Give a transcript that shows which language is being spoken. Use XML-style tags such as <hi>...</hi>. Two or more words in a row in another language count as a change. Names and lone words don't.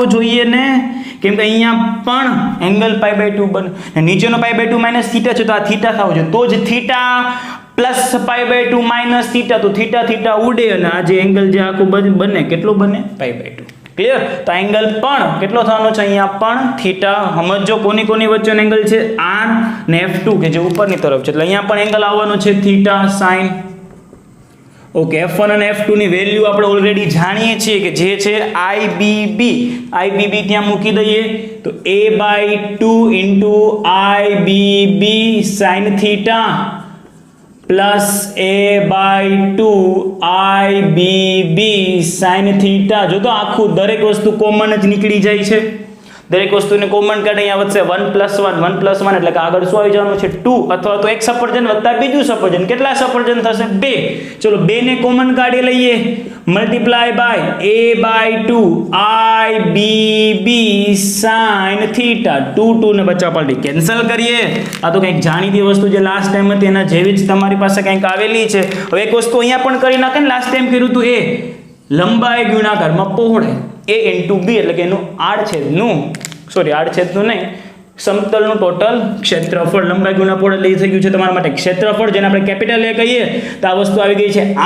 <gu>જોઈએ ને કેમ કે અહીંયા પણ એંગલ π/2 બને નીચેનો π/2 માઈનસ થીટા છે તો આ થીટા થવો જોઈએ તો જ થીટા પ્લસ π/2 માઈનસ થીટા તો થીટા થીટા ઉડે અને આ જે એંગલ જે આખું બને કેટલો બને π/2 ક્લિયર તો એંગલ પણ કેટલો થવાનો છે અહીંયા પણ થીટા સમજો કોની વચ્ચેનો એંગલ છે R ને F2 કે જે ઉપરની તરફ છે એટલે અહીંયા પણ એંગલ આવવાનો છે થીટા sin ઓકે F1 અને F2 ની વેલ્યુ આપણે ઓલરેડી જાણીએ છીએ કે જે છે IBB ત્યાં મૂકી દઈએ તો a/2 IBB sin થીટા પ્લસ a/2 IBB sin થીટા જો તો આખું દરેક વસ્તુ કોમન જ નીકળી જાય છે દરેક વસ્તુને કોમન કાઢી અહીંયા વધશે 1+1 એટલે કે આગળ શું આવી જવાનું છે 2 અથવા તો એક સફરજન વત્તા બીજું સફરજન કેટલા સફરજન થશે 2 ચલો 2 ને કોમન કાઢી લઈએ</gu> <en>multiply by</en> <gu>a/2 IBB sin થીટા 2 ને બચ્ચા પલટી કેન્સલ કરીએ આ તો કંઈક જાણીતી વસ્તુ જે</gu> <en>last time</en> <gu>હતી એના જેવી જ તમારી પાસે કંઈક આવેલી છે હવે એક વસ્તુ અહીંયા પણ કરી નાખે ને</gu> <en>last time</en> <gu>કર્યું હતું એ લંબાઈ ગુણાકારમાં પહોળાઈ</gu> <en>a into b</en> <gu>એટલે કે એનું આડછેદનું નહીં સમતલનું ટોટલ ક્ષેત્રફળ લંબાઈ ગુણ્યા પહોળાઈ લઈ થઈ ગયું છે તમારા માટે ક્ષેત્રફળ જેને આપણે</gu> <en>capital A</en> <gu>કહીએ તો આ વસ્તુ આવી ગઈ છે</gu>